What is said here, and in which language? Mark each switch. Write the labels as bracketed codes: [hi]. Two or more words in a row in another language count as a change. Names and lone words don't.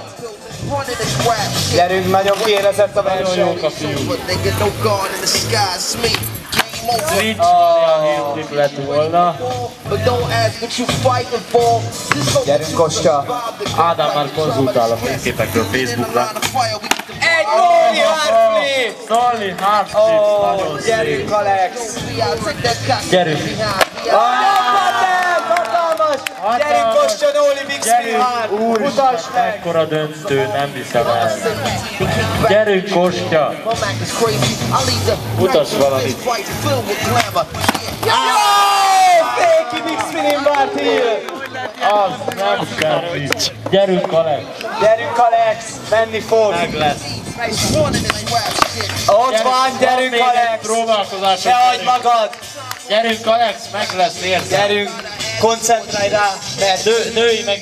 [hu] Gyerünk, nagyon kiérezett a Nagyon verseny. jók a fiúk. Switch a [en] heel flip [hu] lett volna. Gyerünk Kostya. Ádám már konzultál a fényképekről Facebookra. Egy [en] nolli hard flip! Nolli hard flip, [hu] nagyon Gyerünk szép. Alex! Gyerünk. Hatalmas! Gyerünk Kostya, [en] nolli big spin hard! [hu] Mutasd meg! Ekkora döntő, nem hiszem el. Gyerünk Kostya. Mutasd valamit. [en] Fake big spinning bar heel! [hu] Az nem semmi. Gyerünk Alex. Gyerünk Alex, menni fog! Meg lesz. Ott van, gyerünk Van még egy Alex! próbálkozás. Ne hagyd magad! Gyerünk Alex, meg lesz érzem. Gyerünk, koncentrálj rá, mert